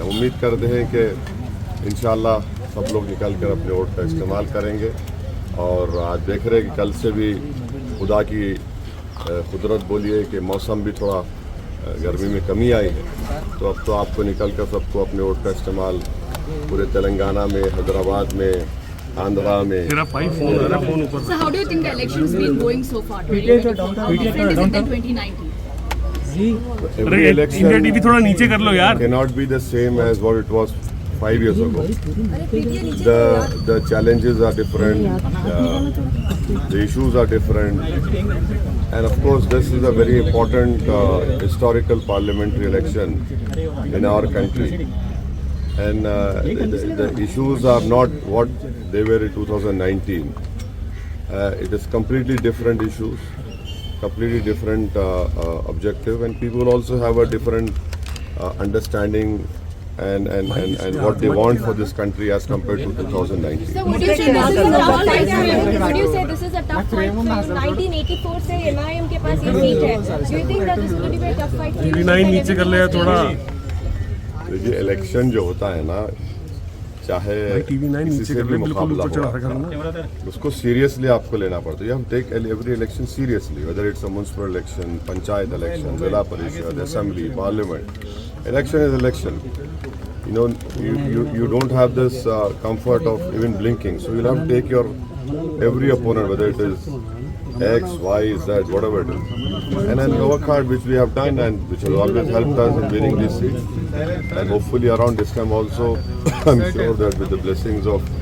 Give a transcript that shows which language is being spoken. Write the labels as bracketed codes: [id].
[hi] हम उम्मीद करते हैं कि इंशाअल्लाह सब लोग निकल कर अपने वोट का इस्तेमाल करेंगे। और आज देख रहे हैं कि कल से भी खुदा की कुदरत बोलिए कि मौसम भी थोड़ा गर्मी में कमी आई है, तो अब तो आपको निकल कर सबको अपने वोट का इस्तेमाल पूरे तेलंगाना में, हैदराबाद में, आंध्रा में। [en] So how do you think the election's been going so far? How different is it than 2019? Every election cannot be the same as what it was 5 years ago. The challenges are different, the issues are different, and of course this is a very important historical parliamentary election in our country. And the issues are not what they were in 2019. It is completely different issues, completely different objective, and people also have a different understanding and what they want for this country as compared to 2019. So would you say this is a tough fight for you? Would you say this is a tough fight for you? [hi] 1984 से MIM के पास ये seat है. [en] Do you think that this is going to be a tough fight for you? [hi] TV9 नीचे कर ले थोड़ा। देखिए election जो होता है ना, चाहे किसी से भी मुकाबला हो, उसको सीरियसली आपको लेना पड़ता है। You have take every election seriously, whether it's a municipal election, panchayat election, जिला परिषद, assembly, parliament. [en] Election is election. You know, you don't have this comfort of even blinking. So you'll have to take your every opponent, whether it is X, Y, Z, whatever it is, and then work hard, which we have done and which has always helped us in winning these seats. And hopefully around this time also, I'm sure that with the blessings of